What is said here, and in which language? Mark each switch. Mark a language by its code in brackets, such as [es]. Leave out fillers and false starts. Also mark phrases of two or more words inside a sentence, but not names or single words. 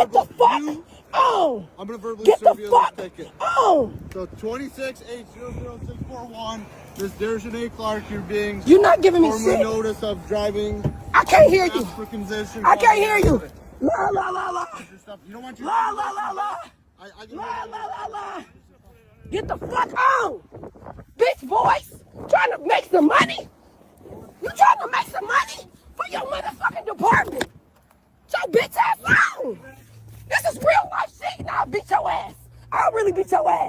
[en] Get the fuck on. I'm gonna verbally Get the serve you fuck this ticket. on. So 26800641, Ms. Dejanay Clark, you're being You're not giving me formally shit. notice of driving. I can't hear you. African position. I can't hear you. La la la la. You don't want your La la la la. I can La la la la. Get the fuck on. Bitch voice. Trying to make some money. You trying to make some money for your motherfucking department. So bitch ass on. This is real life shit and I'll beat your ass. I'll really beat your ass.